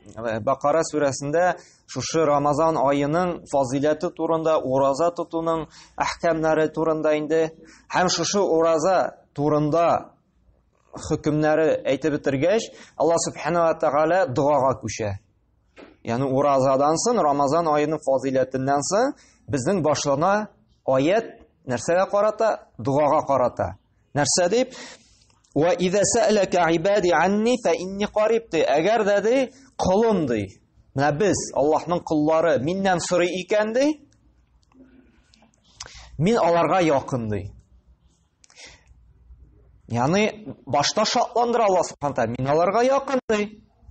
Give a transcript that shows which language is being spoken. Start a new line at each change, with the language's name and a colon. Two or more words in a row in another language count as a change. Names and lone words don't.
Tatar: Бакара сүрәсендә шушы Рамазан айының фазилаты турында, ураза тотуның әхкамнары турында инде, һәм шушы ураза турында хөкемнәре әйтеп бетергәч, Алла
Arabic: سبحانه وتعالى
Tatar: дуага күчә. Yani urazадан соң, Рамазан айының фазилатыннан соң безнең башлана аят нәрсәгә карата? Дуага карата. Нәрсә дип?
Arabic: وإذا سألك عبادي عني فإني قريب.
Tatar: Әгәр дә ди кулым ди. Менә без Аллаһның куллары миннән сорый икән ди, мин аларга якын ди. Yani башта шатландыра Алла
Arabic: سبحانه وتعالى,
Tatar: мин аларга якын ди.